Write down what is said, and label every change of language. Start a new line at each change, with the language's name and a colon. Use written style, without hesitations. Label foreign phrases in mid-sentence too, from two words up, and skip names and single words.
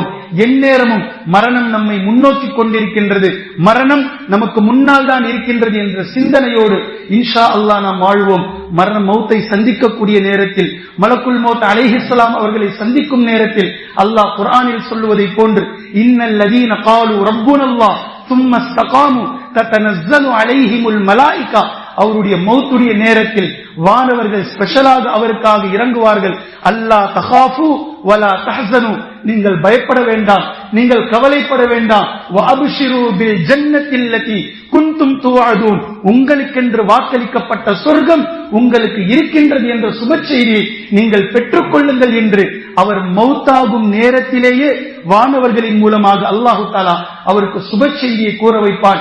Tamil: எந்நேரமும் மரணம் நம்மை முன்னோக்கி கொண்டிருக்கின்றது, மரணம் நமக்கு முன்னால் தான் இருக்கின்றது என்ற சிந்தனையோடு
Arabic: إن شاء الله
Tamil: நாம் வாழ்வோம். மௌத்தை சந்திக்கக்கூடிய நேரத்தில்,
Arabic: ملك الموت عليه السلام
Tamil: அவர்களை சந்திக்கும் நேரத்தில் அல்லாஹ் குர்ஆனில் சொல்லுவதை போன்று
Arabic: إن الذين قالوا ربنا الله ثم استقاموا تتنزل عليهم الملائكة,
Tamil: அவருடைய மௌத்துடைய நேரத்தில் வானவர்கள் ஸ்பெஷலாக அவருக்காக இறங்குவார்கள்.
Arabic: ألا تخافوا ولا تحزنوا,
Tamil: நீங்கள் பயப்பட வேண்டாம், நீங்கள் கவலைப்பட வேண்டாம்.
Arabic: وأبشروا بالجنة التي كنتم توعدون,
Tamil: உங்களுக்கென்று வாக்களிக்கப்பட்ட சொர்க்கம் உங்களுக்கு இருக்கின்றது என்ற சுப செய்தியை நீங்கள் பெற்றுக் கொள்ளுங்கள் என்று அவர் மௌத்தாகும் நேரத்திலேயே வானவர்களின் மூலமாக
Arabic: الله تعالى
Tamil: அவருக்கு சுப செய்தியை கூற வைப்பான்.